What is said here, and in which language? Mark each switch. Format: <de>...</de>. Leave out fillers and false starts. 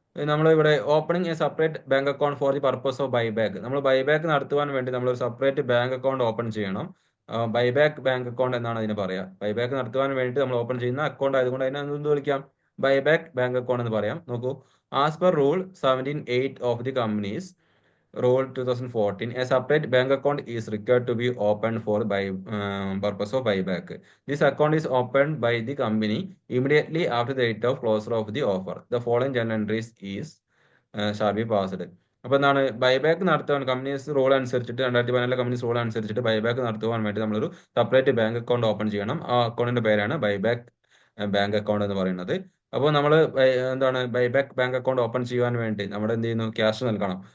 <ml>നമ്മൾ ഇവിടെ</ml> <en>Opening a separate bank account for the purpose of buyback.</en> <ml>നമ്മൾ buyback നടത്തുവാൻ വേണ്ടി നമ്മൾ ഒരു സെപ്പറേറ്റ് ബാങ്ക് അക്കൗണ്ട് ഓപ്പൺ ചെയ്യണം. ബൈബാക്ക് ബാങ്ക് അക്കൗണ്ട് എന്നാണ് അതിന് പറയുക. ബൈബാക്ക് നടത്തുവാൻ വേണ്ടി നമ്മൾ ഓപ്പൺ ചെയ്യുന്ന അക്കൗണ്ട് ആയതുകൊണ്ട് അതിനെ എന്ത് വിളിക്കാം? ബൈബാക്ക് ബാങ്ക് അക്കൗണ്ട് എന്ന് പറയാം. നോക്കൂ,</ml> <en>As per rule 17(8) of the companies Rule 2014, a separate bank account is required to be opened for purpose of buyback. This account is opened by the company immediately after the date of closure of the offer. The following journal entries shall be passed.</en> <ml>അപ്പോൾ എന്താണ് buyback നടത്തുവാൻ companies rule അനുസരിച്ചിട്ട് 2014 companies rule അനുസരിച്ചിട്ട് buyback നടത്തുവാൻ വേണ്ടി നമ്മളൊരു separate bank account open ചെയ്യണം. ആ അക്കൗണ്ടിന്റെ പേരാണ് ബൈബാക്ക് ബാങ്ക് അക്കൗണ്ട് എന്ന് പറയുന്നത്. അപ്പോൾ നമ്മൾ എന്താണ് ബൈബാക്ക് ബാങ്ക് അക്കൗണ്ട് ഓപ്പൺ ചെയ്യാൻ വേണ്ടി നമ്മൾ എന്ത് ചെയ്യുന്നു, ക്യാഷ് നൽകണം.</ml>